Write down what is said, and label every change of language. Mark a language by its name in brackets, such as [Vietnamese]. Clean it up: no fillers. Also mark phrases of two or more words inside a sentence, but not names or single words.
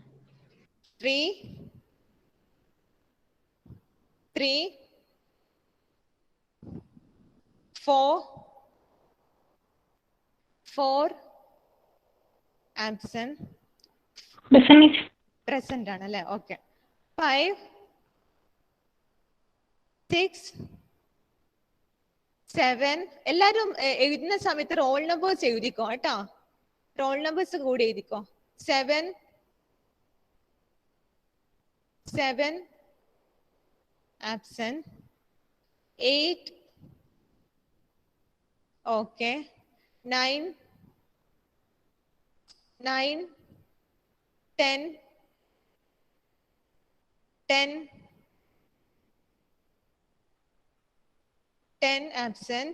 [English] 3. 3. 4. 4. Absent. Present, Miss. Present ആണല്ലേ? Okay. 5. 6. 7. [Malayalam] എല്ലാവരും എഴുതുന്ന സമയത്ത് [English] roll numbers [Malayalam] എഴുതിക്കോ കേട്ടോ. [English] roll numbers [Malayalam] കൂടി എഴുതിക്കോ. 7. 7. [English] Absent. 8. Okay. 9. 9. 10. 10. 10 absent.